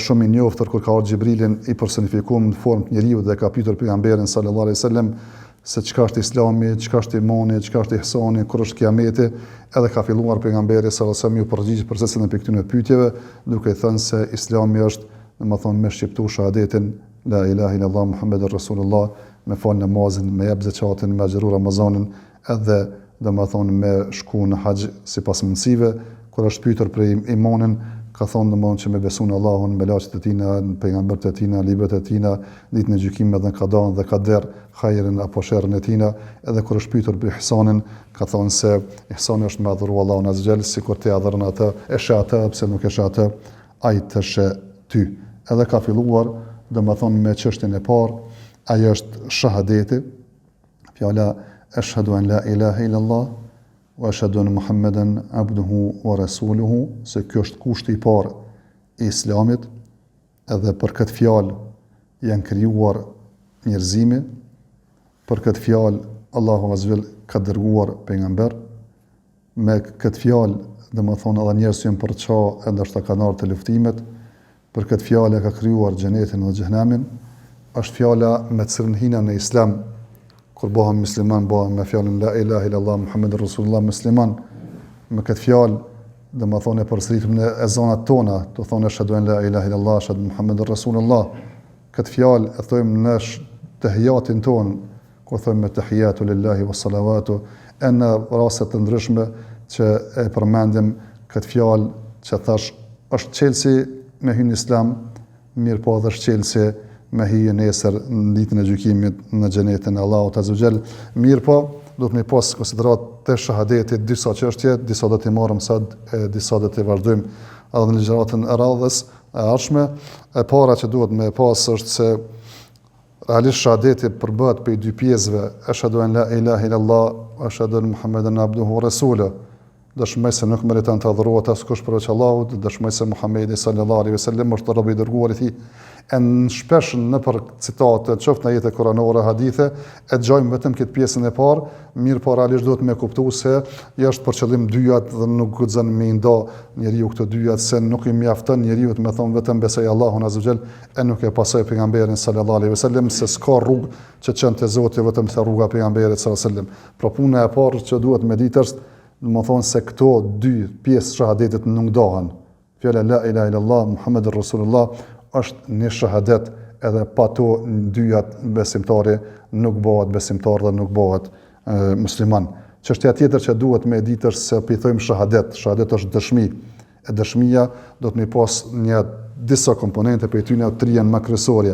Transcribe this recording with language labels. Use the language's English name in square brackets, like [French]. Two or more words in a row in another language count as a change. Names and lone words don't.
[Albanian] shumë i njoftër kur ka ardhur Xhibrilin i personifikuar në formë të njeriu dhe ka pyetur pejgamberin [Arabic] صلى الله عليه وسلم [Albanian] se çka është Islami, çka është imani, çka është ihsani, kur është kiameti, edhe ka filluar pejgamberi [Arabic] صلى الله عليه وسلم [Albanian] ju përgjigj për secilën e këtyre pyetjeve, duke thënë se Islami është, domethënë me shqiptu shahadetin [Arabic] لا إله إلا الله محمد رسول الله, [Albanian] me fal namazin, me jep zakatin, me xhiru Ramazanin, edhe domethënë me shku në haxh sipas mundësive. Kur është pyetur për imanin, ka thonë domethënë që me besu në Allahun, me laçet e tina, në pejgambert e tina, librat e tina, ditën e gjykimit dhe kadan dhe kader, hajrin apo sherrin e tina. Edhe kur është pyetur për ihsanin, ka thonë se ihsani është me adhuru Allahun [Arabic] عز وجل, [Albanian] sikur ti adhuron atë, e sheh atë pse nuk e sheh atë, ai të sheh ty. Edhe ka filluar domethënë me çështjen e parë, ajo është shahadeti, fjala [Arabic] أشهد أن لا إله إلا الله وأشهد أن محمدا عبده ورسوله, [Albanian] se kjo është kushti i parë i Islamit, edhe për këtë fjalë janë krijuar njerëzimi, për këtë fjalë Allahu [Arabic] عز وجل [Albanian] ka dërguar pejgamber, me këtë fjalë domethënë edhe njerëzit janë përço e ndoshta kanë ardhur të luftimet, për këtë fjalë ka krijuar xhenetin dhe xhehenamin. Është fjala me të cilën hina në Islam, kur bëhem musliman, bëhem me fjalën [Arabic] لا إله إلا الله محمد رسول الله [Albanian] musliman. Me këtë fjalë, domethënë përsëritem në ezanat tona, do thonë [Arabic] أشهد أن لا إله إلا الله, أشهد محمد رسول الله. [Albanian] Këtë fjalë e thojmë në tahiyatin ton, kur thojmë [Arabic] التحيات لله والصلوات, [Albanian] në raste të ndryshme që e përmendim këtë fjalë që thash është çelësi me hyrje në Islam, mirë po edhe është çelësi me hije nesër në ditën e gjykimit në xhenetin e Allahut [Arabic] عز وجل. [Albanian] Mirë po, do të më pas konsiderat të shahadetit disa çështje, disa do të marrim sot, disa do të vazhdojmë edhe në ligjëratën e radhës e ardhshme. E para që duhet me pas është se realisht shahadeti përbëhet prej dy pjesëve, [Arabic] أشهد أن لا إله إلا الله وأشهد أن محمدا عبده ورسوله. [Albanian] Dëshmoj se nuk meriton të adhurohet askush përveç Allahut, dëshmoj se Muhamedi [Arabic] صلى الله عليه وسلم [Albanian] është robi i dërguar i tij. Në shpesh në për citate, qoftë në jetë kuranore, hadithe, e dëgjojmë vetëm këtë pjesën e parë, mirë po realisht duhet me kuptu se është për qëllim dyjat dhe nuk guxon me nda njeriu këto dyjat, se nuk i mjafton njeriu të me thonë vetëm besoj Allahun [Arabic] عز وجل [Albanian] e nuk e pasoj pejgamberin [Arabic] صلى الله عليه وسلم, [Albanian] se s'ka rrugë që çon te Zoti vetëm se rruga e pejgamberit [Arabic] صلى الله عليه وسلم. [Albanian] Pra puna e parë që duhet me ditë është, do të thonë se këto dy pjesë shahadetit nuk dohen. Fjala [Arabic] لا إله إلا الله محمد رسول الله [Albanian] është një shahadet, edhe pa to dyjat besimtari nuk bëhet besimtar dhe nuk bëhet musliman. Çështja tjetër që duhet me ditë është se i thojmë shahadet. Shahadet është dëshmi. E dëshmia do të më pas një disa komponente për tyne tri janë më kryesorë.